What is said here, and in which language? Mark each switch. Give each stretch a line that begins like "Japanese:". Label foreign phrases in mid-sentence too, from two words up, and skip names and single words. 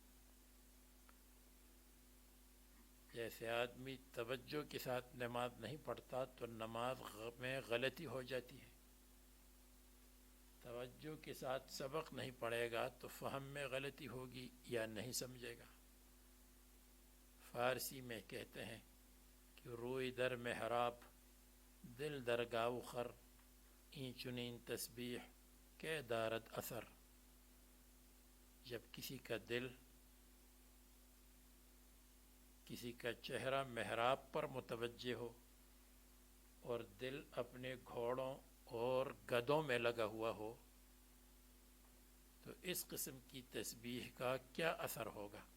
Urdu: جیسے آدمی توجہ کے ساتھ نماز نہیں پڑھتا تو نماز میں غلطی ہو جاتی ہے، توجہ کے ساتھ سبق نہیں پڑھے گا تو فہم میں غلطی ہوگی یا نہیں سمجھے گا۔ فارسی میں کہتے ہیں کہ
Persian: روئی در محراب دل در گاو خر، این چنین تسبیح کہ دارد اثر۔
Urdu: جب کسی کا دل، کسی کا چہرہ محراب پر متوجہ ہو اور دل اپنے گھوڑوں اور گدھوں میں لگا ہوا ہو تو اس قسم کی تسبیح کا کیا اثر ہوگا؟